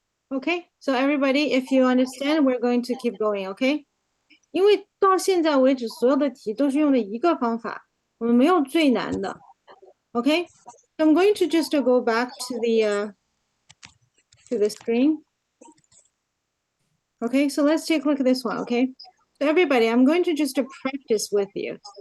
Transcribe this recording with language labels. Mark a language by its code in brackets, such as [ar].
[en] Okay, so everybody, if you understand, we're going to keep going, okay? [zh] 因为到现在为止，所有的题都是用的一个方法，我们没有最难的。 [en] Okay, so I'm going to just go back to the screen. Okay, so let's take a look at this one. Okay, so everybody, I'm going to just practice with you.